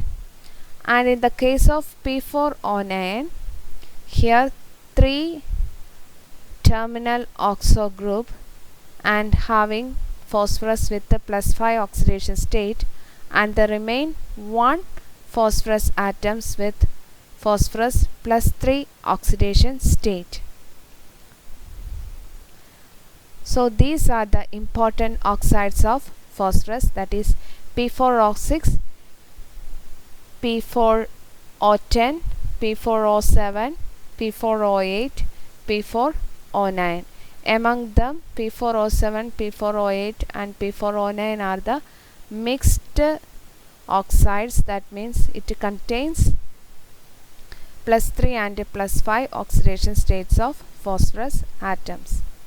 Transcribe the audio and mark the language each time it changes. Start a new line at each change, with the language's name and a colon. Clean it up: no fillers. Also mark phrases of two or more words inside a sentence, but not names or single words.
English: And in the case of P4O9, here three terminal oxo group and having phosphorus with the +5 oxidation state, and the remain one phosphorus atoms with phosphorus +3 oxidation state. So these are the important oxides of phosphorus, that is P4O6, P4 O10, P4O7, P4O8, P4O9. Among them, P4O7, P4O8 and P4O9 are the mixed oxides. That means it contains +3 and +5 oxidation states of phosphorus atoms.